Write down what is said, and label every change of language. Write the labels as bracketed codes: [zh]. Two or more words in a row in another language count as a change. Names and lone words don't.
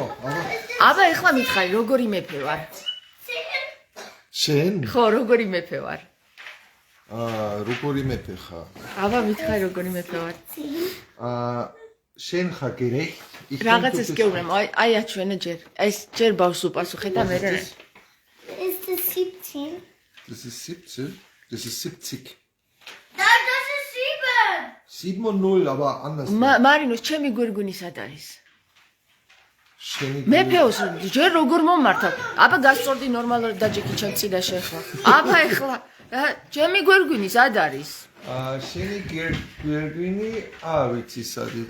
[ka] აბა ეხლა მითხარი, როგორი მეფე ვარ? შენ? ხო, როგორი მეფე ვარ? როგორი მეფე ხარ? აბა მითხარი, როგორი მეფე ვარ? შენ ხარ გერეი? რაღაცას გეუბნებ, აი აჩვენე ჯერ. ეს ჯერ ბავშვს უპასუხე და მე რა. [de] Ist das 17? Das ist 17. Das ist 70. Nein, das ist 7. 7-0, aber anders. [ka] მარინოს, ჩემი გვირგვინი სად არის? შენი მეფეოს ჯერ როგორ მომართავ? აბა გასწორდი ნორმალურად დაჯექი ჩემ წინაშე ახლა. აბა ეხლა ჩემი გვირგვინი სად არის? შენი გვირგვინი ვიცი სად არის.